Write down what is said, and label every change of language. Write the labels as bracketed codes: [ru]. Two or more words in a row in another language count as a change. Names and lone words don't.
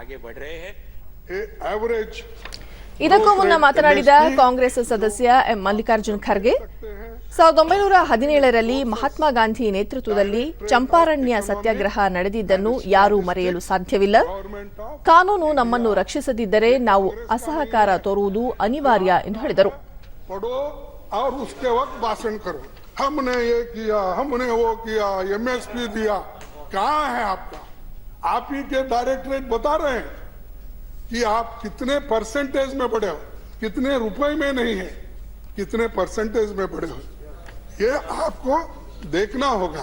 [kn] ಇದಕ್ಕೂ ಮುನ್ನ ಮಾತನಾಡಿದ ಕಾಂಗ್ರೆಸ್ ಸದಸ್ಯ ಎಂ ಮಲ್ಲಿಕಾರ್ಜುನ್ ಖರ್ಗೆ, 1917ರಲ್ಲಿ ಮಹಾತ್ಮ ಗಾಂಧಿ ನೇತೃತ್ವದಲ್ಲಿ ಚಂಪಾರಣ್ಯ ಸತ್ಯಾಗ್ರಹ ನಡೆದಿದ್ದನ್ನು ಯಾರೂ ಮರೆಯಲು ಸಾಧ್ಯವಿಲ್ಲ. ಕಾನೂನು ನಮ್ಮನ್ನು ರಕ್ಷಿಸದಿದ್ದರೆ ನಾವು ಅಸಹಕಾರ ತೋರುವುದು ಅನಿವಾರ್ಯ ಎಂದು ಹೇಳಿದರು. [hi] हमने ये किया, हमने वो किया, एमएसपी दिया, कहाँ है आपका? आप ही के डायरेक्टरेट बता रहे हैं कि आप कितने परसेंटेज में बढ़े हो, कितने रुपए में नहीं है, कितने परसेंटेज में बढ़े हो, ये आपको देखना होगा.